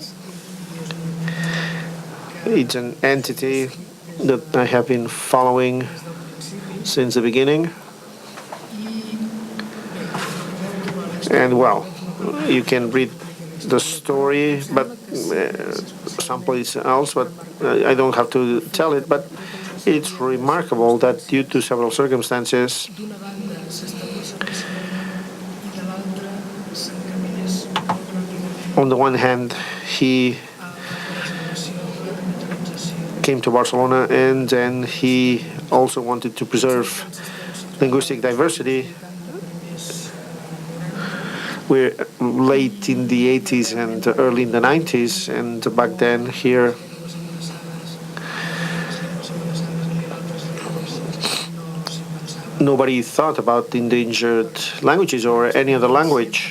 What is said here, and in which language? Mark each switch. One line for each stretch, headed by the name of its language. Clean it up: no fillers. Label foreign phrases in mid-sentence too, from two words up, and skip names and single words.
English: It's an entity that I have been following since the beginning. And well, you can read the story, but someplace else, but I don't have to tell it, but it's remarkable that due to several circumstances,
Catalan: D'una banda s'estableix a Barcelona i de l'altra s'encaminés molt
English: on the one hand, he came to Barcelona, and then he also wanted to preserve linguistic diversity. We're late in the 80s and early in the 90s, and back then here nobody thought about endangered languages or any other language.